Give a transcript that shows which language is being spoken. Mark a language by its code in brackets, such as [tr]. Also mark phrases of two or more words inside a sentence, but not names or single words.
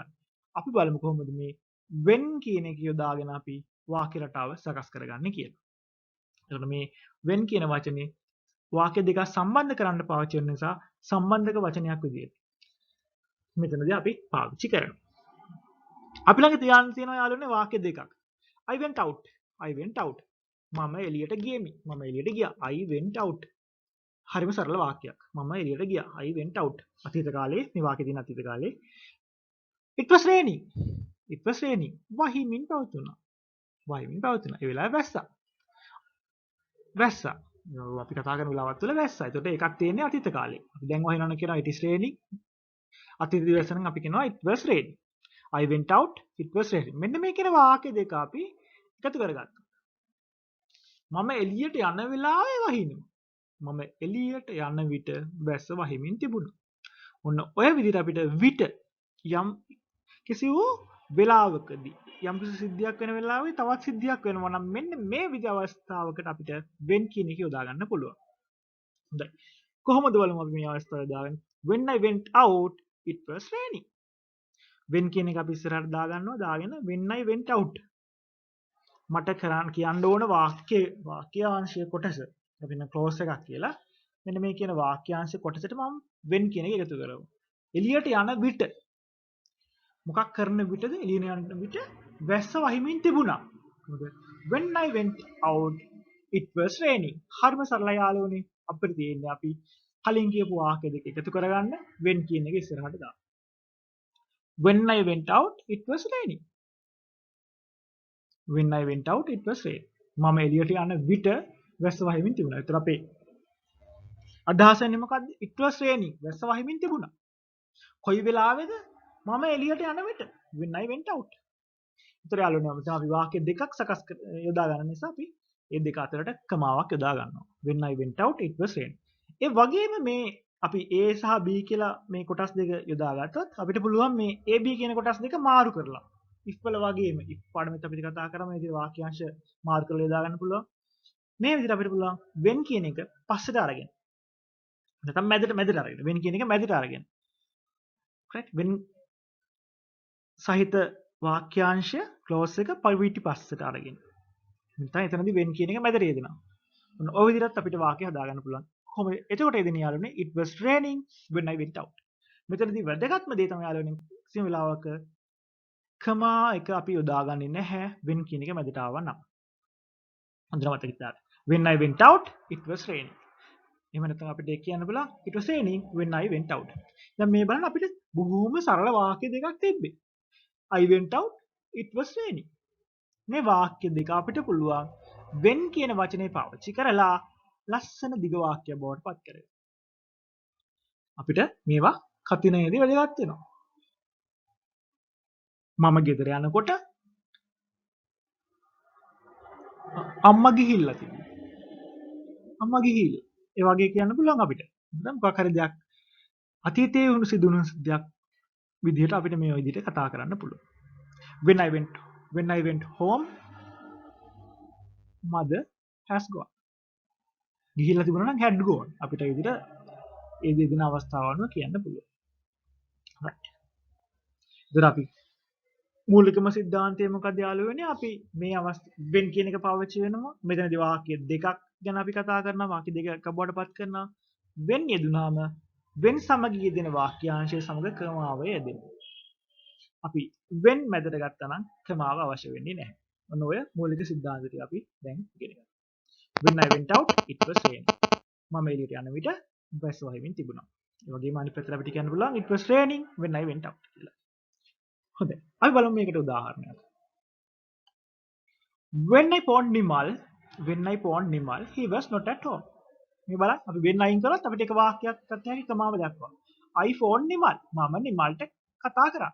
[si] අපි බලමු කොහොමද මේ when කියන එක යොදාගෙන අපි වාක්‍ය රටාව සකස් කරගන්නේ කියලා. එතකොට මේ when කියන වචනේ වාක්‍ය දෙකක් සම්බන්ධ කරන්න පාවිච්චි වෙන නිසා සම්බන්ධක වචනයක් විදියට මෙතනදී අපි පාවිච්චි කරනවා. අපි ළඟ තියෙනවා යාළුවනේ වාක්‍ය දෙකක්. [en] I went out. [si] මම එළියට ගියෙමි. මම එළියට ගියා. [en] I went out. [si] හරිම සරල වාක්‍යයක්. මම එළියට ගියා. [en] I went out. [si] අතීත කාලේ මේ වාක්‍යය තියෙන අතීත කාලේ. [en] It was raining. [si] වහිමින් පවතුනා. ඒ වෙලාවේ වැස්සා. අපි කතා කරන වෙලාවත් වල වැස්සා. ඒකට ඒකක් තියෙන්නේ අතීත කාලේ. අපි දැන් වහිනවන කියනවා [en] it is raining. [si] අතීත දිවස නම් අපි කියනවා [en] it was raining. I went out. It was raining. [si] මෙන්න මේ කියන වාක්‍ය දෙක අපි එකතු කරගත්තා. මම එළියට යන වෙලාවේ වහිනවා. මම එළියට යන විට වැස්ස වහිමින් තිබුණා. ඔන්න ඔය විදිහට අපිට විට යම් කිසි වූ වෙලාවකදී යම් කිසි සිද්ධියක් වෙන වෙලාවේ තවත් සිද්ධියක් වෙනවා නම් මෙන්න මේ විදිහ අවස්ථාවකට අපිට when කියන එක යොදා ගන්න පුළුවන්. හොඳයි. කොහොමද බලමු අපි මේ අවස්ථාව යොදාගන්නේ? [en] When I went out it was raining. [si] when කියන එක අපි ඉස්සරහට දාගන්නවා. දාගෙන [en] when I went out [si] මට කියන්න ඕන වාක්‍යාංශය කොටස අපි න ක්ලෝස් එකක් කියලා. මෙන්න මේ කියන වාක්‍යාංශ කොටසට මම when කියන එක එකතු කරමු. එළියට යන විට මොකක් කරන විටද? එළියට යන විට වැස්ස වහිමින් තිබුණා. [en] when I went out it was raining. [si] හරිම සරලයි යාළුවනේ. අපිට තියෙන්නේ අපි කලින් කියපු වාක්‍ය දෙක එකතු කරගන්න when කියන එක ඉස්සරහට දාන්න. [en] when I went out it was raining. when I went out it was raining. [si] මම එළියට යන විට වැස්ස වහිමින් තිබුණා. ඒතර අපේ අදහස එන්නේ මොකද්ද? [en] it was raining. [si] වැස්ස වහිමින් තිබුණා. කොයි වෙලාවේද? මම එළියට යන විට. [en] when I went out. [si] ඒතර යාළුවනේ මම අපි වාක්‍ය දෙකක් සකස් යොදා ගන්න නිසා අපි මේ දෙක අතරට කමාවක් යොදා ගන්නවා. [en] when I went out it was raining. [si] ඒ වගේම මේ අපි A සහ B කියලා මේ කොටස් දෙක යොදා ගත්තොත් අපිට පුළුවන් මේ A B කියන කොටස් දෙක මාරු කරලා if වල වගේම if පාඩමෙත් අපි කතා කරා මේ විදිහට වාක්‍යාංශ මාරු කරලා යොදා ගන්න පුළුවන්. මේ විදිහට අපිට පුළුවන් when කියන එක පස්සට අරගෙන නැත්නම් මැදට අරගෙන when කියන එක මැදට අරගෙන [en] correct when [si] සහිත වාක්‍යාංශය ක්ලෝස් එක පිටි පස්සට අරගෙන නැත්නම් එතනදී when කියන එක මැදට යදෙනවා. ඔන්න ඔය විදිහට අපිට වාක්‍ය හදා ගන්න පුළුවන්. කොහොමද? එතකොට එදින යාළුවනේ [en] it was raining when I went out. [si] මෙතනදී වැදගත්ම දේ තමයි යාළුවනේ කිසිම වෙලාවක කමා එක අපි යොදාගන්නේ නැහැ when කියන එක මැදට ආවා නම්. හොඳට මතක තියාගන්න. [en] when I went out it was raining. [si] එහෙම නැත්නම් අපිට කියන්න බලන්න [en] it was raining when I went out. [si] දැන් මේ බලන්න අපිට බොහොම සරල වාක්‍ය දෙකක් තිබ්බේ. [en] I went out it was raining. [si] මේ වාක්‍ය දෙක අපිට පුළුවන් when කියන වචනේ පාවිච්චි කරලා ලස්සන දිග වාක්‍යයක් බවට පත් කරගන්න. අපිට මේවා කතිනයේදී වැදගත් වෙනවා. මම ගෙදර යනකොට අම්මා ගිහිල්ලා තිබුණා. අම්මා ගිහිල්ලා. ඒ වගේ කියන්න පුළුවන් අපිට. දැන් මොකක් හරි දෙයක් අතීතයේ වුණු සිදුණු දෙයක් විදිහට අපිට මේ විදිහට කතා කරන්න පුළුවන්. [en] when I went when I went home mother has gone. [si] ගිහිල්ලා තිබුණා නම් [en] had gone. [si] අපිට ඒ විදිහට ඒ දෙදෙන අවස්ථාවන්ව කියන්න පුළුවන්. right. ඉතින් අපි මූලිකම සිද්ධාන්තය මොකක්ද යාළුවනේ? අපි මේ when කියන එක පාවිච්චි වෙනවා. මෙතනදී වාක්‍ය දෙකක් ගැන අපි කතා කරනවා. වාක්‍ය දෙකක් බවට පත් කරනවා. when යෙදුනහම when සමග යෙදෙන වාක්‍යාංශය සමග ක්‍රමාවය යෙදෙනවා. අපි when මැදට ගත්තා නම් ක්‍රමාව අවශ්‍ය වෙන්නේ නැහැ. ඔන්න ඔය මූලික සිද්ධාන්ත ටික අපි දැන් ඉගෙන ගමු. [en] When I went out it was raining. [si] මම එළියට යන විට වැස්ස වහිමින් තිබුණා. ඒ වගේම අනිත් පැත්තට අපිට කියන්න පුළුවන් [en] it was raining when I went out [si] කියලා. හොඳයි. අපි බලමු මේකට උදාහරණයක්. [en] When I phoned Nimal he was not at home. [si] මේ බලන්න අපි when අයින් කරොත් අපිට එක වාක්‍යයක් ගන්න හැකි ක්‍රමාව දක්වනවා. [en] I phoned Nimal. [si] මම නිමල්ට කතා කරා.